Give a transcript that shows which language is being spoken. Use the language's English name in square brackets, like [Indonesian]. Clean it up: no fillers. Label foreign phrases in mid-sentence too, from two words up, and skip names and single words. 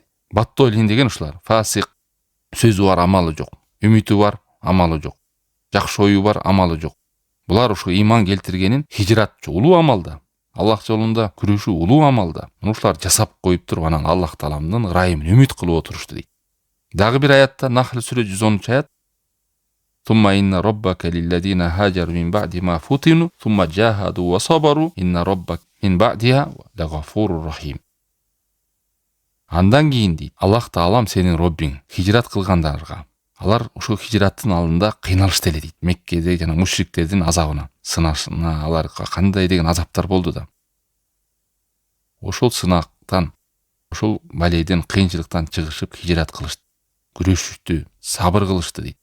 [Kyrgyz] Батталин деген ушулар, фасик, сөзү бар, амалы жок, үмүтү бар, амалы жок, жакшы ою бар, амалы жок. Булар ушу иман келтиргенин хижрат улуу амалда, Аллах жолунда күрөшүү улуу амалда. Ушулар жасап коюп туруп, анан Аллах Тааламдын ырайымын үмүт кылып отурушту дейт. Дагы бир аятта, Нахл сүрө 110 аят, [Arabic] ثم إن ربك للذين هاجروا من بعد ما فتنوا ثم جاهدوا وصبروا إن ربك من بعدها لغفور رحيم. [Kyrgyz] Андан кийин дейт, Аллах Таалам сенин Роббиң хижрат кылгандарга, алар ошол хижраттын алдында кыйналышты эле дейт. Меккеде жана мушриктердин азабына, сынашына, аларга кандай деген азаптар болду да. Ошол сынактан, ошол балейден, кыйынчылыктан чыгышып хижрат кылышты, күрөшүштү, сабыр кылышты дейт.